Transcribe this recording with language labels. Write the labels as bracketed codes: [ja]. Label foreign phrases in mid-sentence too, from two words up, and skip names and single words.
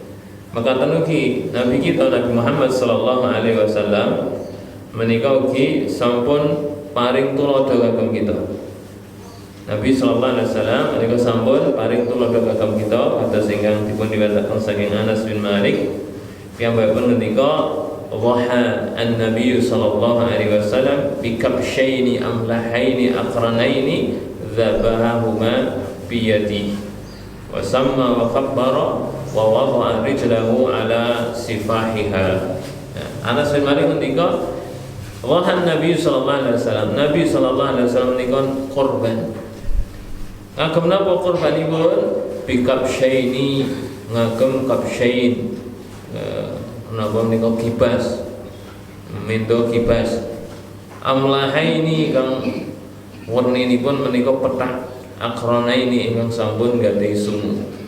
[jv] Maka tenugi Nabi kita Nabi Muhammad [ar] صلى الله عليه وسلم [jv] menika ugi sampun paring tulodo kagem kita. Nabi [ar] صلى الله عليه وسلم [jv] menika sampun paring tulodo kagem kita kados ingkang dipun riwayataken saking Anas bin Malik piyambakipun ngendika [ar] ضحى النبي صلى الله عليه وسلم بكبشين أملحين أقرنين ذبحهما بيده وسمى وكبر ووضع رجله على صفاحها. [jv] Anas bin Malik ngendika [ar] ضحى النبي صلى الله عليه وسلم, [jv] Nabi [ar] صلى الله عليه وسلم [jv] menika kurban. Ngagem napa kurbanipun? [ar] بكبشين, [jv] ngagem kabshain. Napa menika kibas, mendo kibas. Amlahaini kang werninipun menika pethak, akranaini ingkang sampun gadhahi sungu.